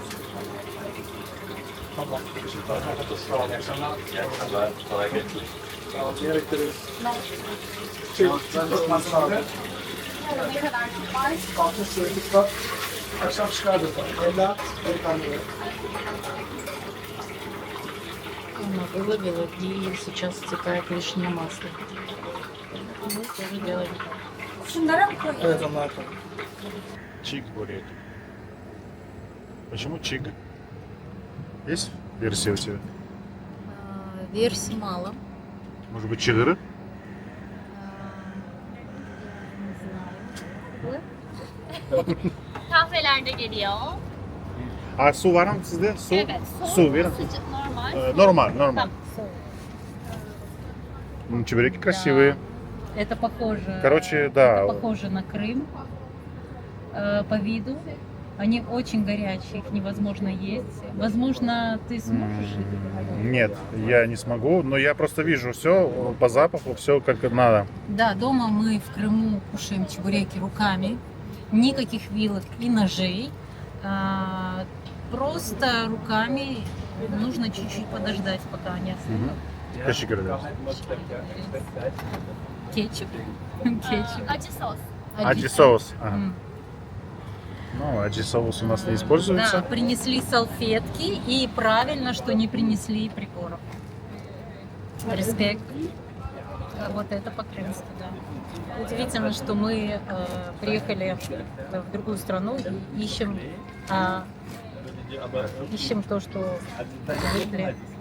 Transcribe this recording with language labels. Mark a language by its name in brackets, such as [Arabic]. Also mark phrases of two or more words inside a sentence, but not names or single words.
[Turkish] Tamam. Sağ ol. İyi akşamlar. Kolay gelsin. Sağ ol. Niye bekleriz? Ben de masrafı. Ne kadar var? Altın sürekli var. Akşam çıkardık. Ella, delikanlı. [Russian] Она выловила, и сейчас стекает лишнее масло. Мы тоже делаем. [Turkish] Şunlara mı koyayım? Evet, onlar koy. [Russian] Чик бурек. Почему чик? Есть версия у тебя? Версий мало. Может быть, чигыры? [Turkish] Kahveler de geliyor. Su var mı sizde? Su? Evet. Su verin. Sıcak, normal. [Russian] Нормаль. [Turkish] Tamam. [Russian] Чебуреки красивые. Это похоже. Короче, Это да. похоже на Крым по виду. Они очень горячие, их невозможно есть. Возможно, ты сможешь их? Нет, я не смогу, но я просто вижу все по запаху, все как надо. Да, дома мы в Крыму кушаем чебуреки руками. никаких вилок и ножей. Просто руками нужно чуть-чуть подождать, пока они остынут. [Turkish] Teşekkür ederiz. [Russian] Кетчуп. Кетчуп. [Turkish] Acı sos. [Russian] Acı соус. Ага. М. Ну, аджи соус у нас не Да, используется. принесли салфетки, и правильно, что не принесли приборов. Респект. Вот это по-крымски, да. Удивительно, что мы приехали в другую страну и ищем то, что привыкли.